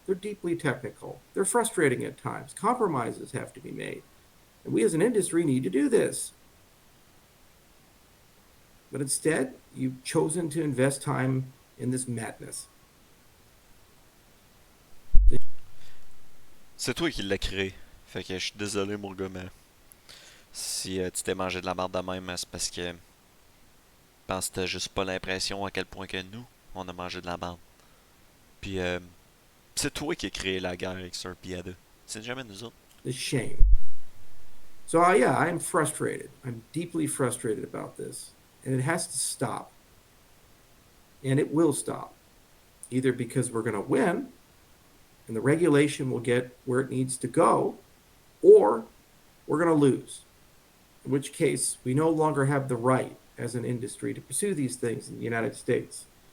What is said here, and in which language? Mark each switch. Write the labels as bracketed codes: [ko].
[en] They're deeply technical. They're frustrating at times. Compromises have to be made. And we as an industry need to do this. But instead, you've chosen to invest time in this madness. [fr] C'est toi qui l'as créé. Fait que je suis désolé, mon gars, mais si tu t'es mangé de la merde de même, c'est parce que je pense que t'as juste pas l'impression à quel point que nous, on a mangé de la merde. Puis c'est toi qui as créé la guerre avec Sir Piada. C'est jamais nous autres. [en] The shame. So yeah, I'm frustrated. I'm deeply frustrated about this. And it has to stop. And it will stop. Either because we're going to win, and the regulation will get where it needs to go, or we're going to lose, in which case we no longer have the right as an industry to pursue these things in the United States.